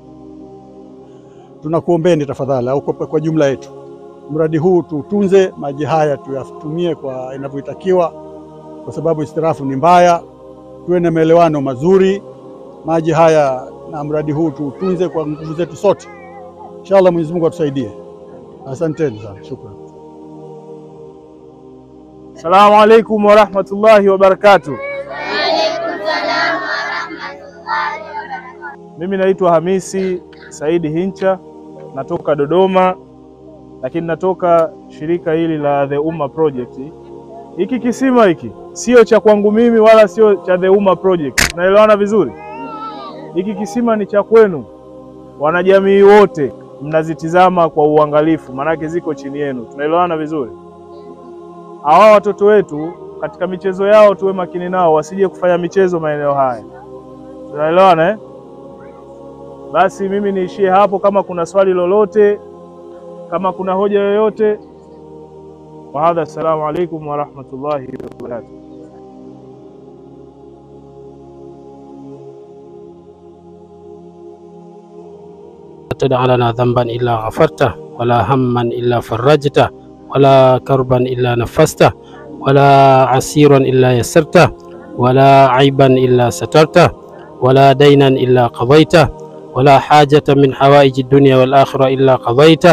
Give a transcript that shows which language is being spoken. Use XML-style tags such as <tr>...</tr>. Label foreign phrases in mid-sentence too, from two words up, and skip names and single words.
<sw>Tunakuombeni tafadhali, au kwa jumla yetu, mradi huu tutunze, maji haya tuyatumie kwa inavyotakiwa, kwa sababu istirafu ni mbaya. Tuwe na maelewano mazuri, maji haya na mradi huu tutunze kwa nguvu zetu sote. Inshallah Mwenyezi Mungu atusaidie. Asanteni sana, shukran.</sw> <ar>السلام عليكم ورحمة الله وبركاته. وعليكم السلام ورحمة الله وبركاته.</ar> <sw>Mimi naitwa Hamisi Saidi Hincha, natoka Dodoma, lakini natoka shirika hili la The Ummah Project. Hiki kisima hiki sio cha kwangu mimi wala sio cha The Ummah Project. Naelewana vizuri? Hiki kisima ni cha kwenu wanajamii wote, mnazitizama kwa uangalifu, maanake ziko chini yenu. Tunaelewana vizuri? Hawa watoto wetu katika michezo yao tuwe makini nao, wasije kufanya michezo maeneo haya. Tunaelewana eh? Basi mimi niishie hapo. Kama kuna swali lolote, kama kuna hoja yoyote, wa hadha.</sw> <ar>السلام عليكم ورحمة الله وبركاته. تدع لنا ذنبا إلا غفرته ولا هما إلا فرجته ولا كربا إلا نفسته ولا عسيرا إلا يسرته ولا عيبا إلا سترته ولا دينا إلا قضيته ولا حاجة من حوائج الدنيا والآخرة إلا قضيته.</ar>